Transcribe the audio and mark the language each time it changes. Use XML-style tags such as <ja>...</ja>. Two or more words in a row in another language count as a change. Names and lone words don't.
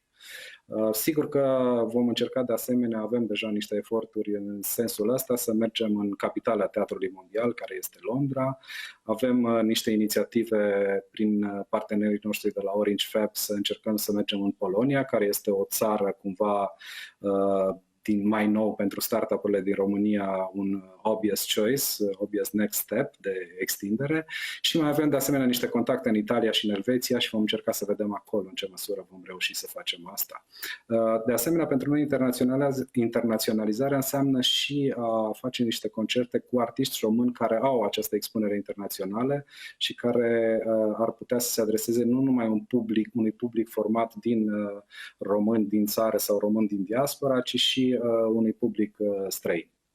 <ro>Sigur că vom încerca de asemenea, avem deja niște eforturi în sensul ăsta, să mergem în capitala teatrului mondial, care este Londra. Avem niște inițiative prin partenerii noștri de la Orange Fab să încercăm să mergem în Polonia, care este o țară cumva mai nou pentru startup-urile din România un</ro> <en>obvious choice, obvious next step</en> <ro>de extindere și mai avem de asemenea niște contacte în Italia și în Elveția și vom încerca să vedem acolo în ce măsură vom reuși să facem asta. De asemenea, pentru noi internaționalizarea înseamnă și a face niște concerte cu artiști români care au această expunere internațională și care ar putea să se adreseze nu numai unui public format din români din țară sau români din diaspora, ci și unui public străin.</ro>